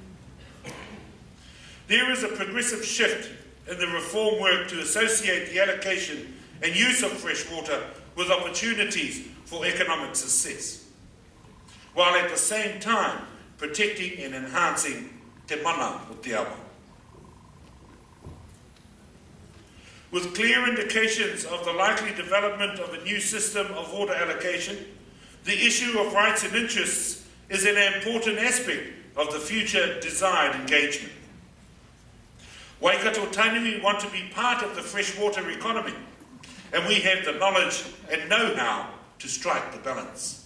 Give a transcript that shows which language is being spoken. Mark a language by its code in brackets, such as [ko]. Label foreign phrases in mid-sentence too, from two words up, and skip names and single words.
[en] There is a progressive shift in the reform work to associate the allocation and use of fresh water with opportunities for economic success, while at the same time protecting and enhancing [mi] te mana o te awa. [en] With clear indications of the likely development of a new system of water allocation, the issue of rights and interests is an important aspect of the future desired engagement. Waikato Tainui want to be part of the freshwater economy, and we have the knowledge and know-how to strike the balance.